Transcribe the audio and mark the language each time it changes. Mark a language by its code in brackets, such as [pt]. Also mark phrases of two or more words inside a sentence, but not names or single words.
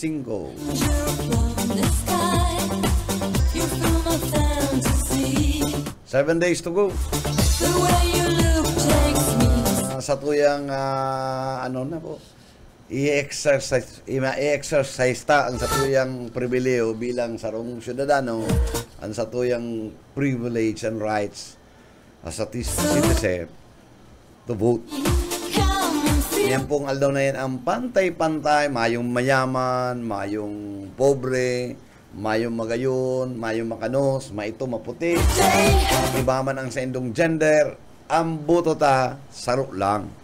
[en] 7 days to go. [bik] Sa tuyang ano na po, i-exercise ta ang satuyang pribileo bilang sarong syudadano, ang satuyang [en] privilege and rights as a citizen to vote. [bik] Yan pong aldaw na yan ang pantay-pantay, mayong mayaman, mayong pobre, mayong magayon, mayong makanos, maito, maputi, iba man ang sa indong gender, ang boto ta, saro lang.